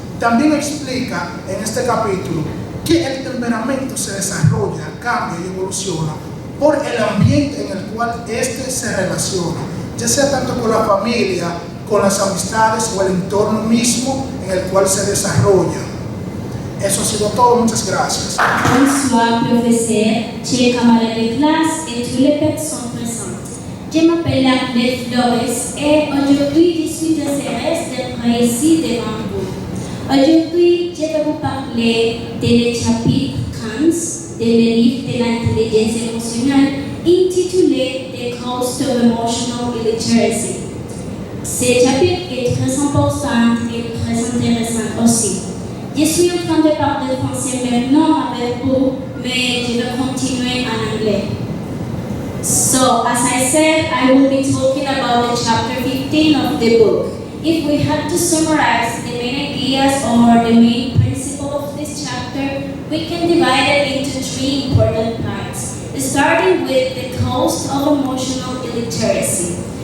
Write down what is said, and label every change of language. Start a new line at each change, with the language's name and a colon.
Spanish: También explica en este capítulo que el temperamento se desarrolla, cambia y evoluciona por el ambiente en el cual éste se relaciona, ya sea tanto con la familia, con las amistades o el entorno mismo en el cual se desarrolla. Eso ha sido todo, muchas gracias.
French: Bonsoir, professeur, chers camarades de classe et toutes les personnes présentes. Je m'appelle Arlette Flores et aujourd'hui je suis très heureuse d'être ici devant vous. Aujourd'hui, je vais vous parler du chapitre 15 du livre de l'intelligence émotionnelle intitulé The Cost of Emotional Illiteracy. Ce chapitre est très important et très intéressant aussi. Je suis en train de parler français maintenant avec vous, mais je vais continuer en anglais.
English: So, as I said, I will be talking about the chapter 15 of the book. If we had to summarize the main ideas or the main principle of this chapter, we can divide it into three important parts, starting with the cost of emotional illiteracy.